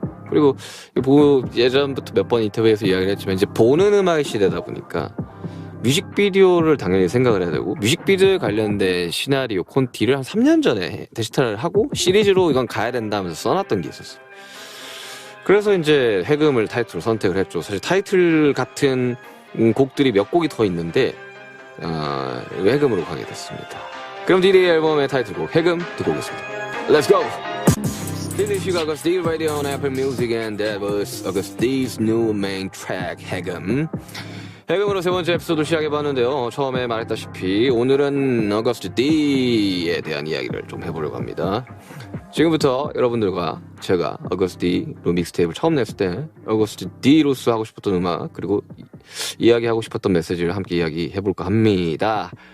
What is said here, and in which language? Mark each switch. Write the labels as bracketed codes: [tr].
[ko] 그리고 예전부터 몇 번 인터뷰에서 이야기를 했지만 이제 보는 음악의 시대다 보니까 뮤직비디오를 당연히 생각을 해야 되고 뮤직비디오에 관련된 시나리오 콘티를 한 3년 전에 데시타를 하고 시리즈로 이건 가야 된다면서 써놨던 게 있었어요. 그래서 이제 해금을 타이틀로 선택을 했죠. 사실 타이틀 같은 곡들이 몇 곡이 더 있는데 해금으로 가게 됐습니다. 그럼 D-Day 앨범의 타이틀곡 해금 듣고 오겠습니다. [en] Let's go! This is August D Radio on Apple Music and that was August D's new main track 해금. [ko] 해금으로 세 번째 에피소드 시작해봤는데요. 처음에 말했다시피 오늘은 어거스트 D에 대한 이야기를 좀 해보려고 합니다. 지금부터 여러분들과 제가 어거스트 D로 믹스테이프를 처음 냈을 때 어거스트 D로서 하고 싶었던 음악 그리고 이야기하고 싶었던 메시지를 함께 이야기해볼까 합니다.